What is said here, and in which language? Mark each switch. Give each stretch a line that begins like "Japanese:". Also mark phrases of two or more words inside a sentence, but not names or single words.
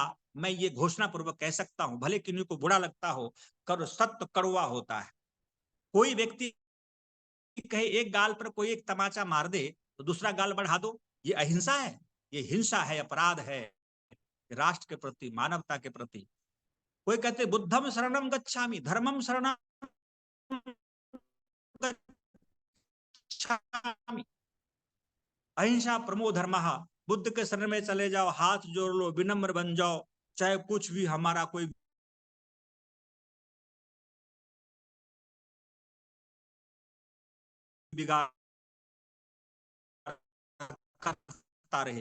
Hindi: मैं ये घोषणा पूर्वक कह सकता हूं, भले किन्हीं को बुरा लगता हो, कर सत्य कड़वा होता है। कोई व्यक्ति कहे एक गाल पर कोई एक तमाचा मार दे तो दूसरा गाल बढ़ा दो, ये अहिंसा है? ये हिंसा है, अपराध है राष्ट्र के प्रति, मानवता के प्रति। कोई कहते
Pali: बुद्धम शरणम गच्छामि, धर्मम शरणम गच्छामि,
Sanskrit: अहिंसा परमो धर्मः।
Hindi: बुद्ध के शरण में चले जाओ, हाथ जोड़ लो, विनम्र बन जाओ, चाहे कुछ भी हमारा कोई बिगाड़ करता रहे।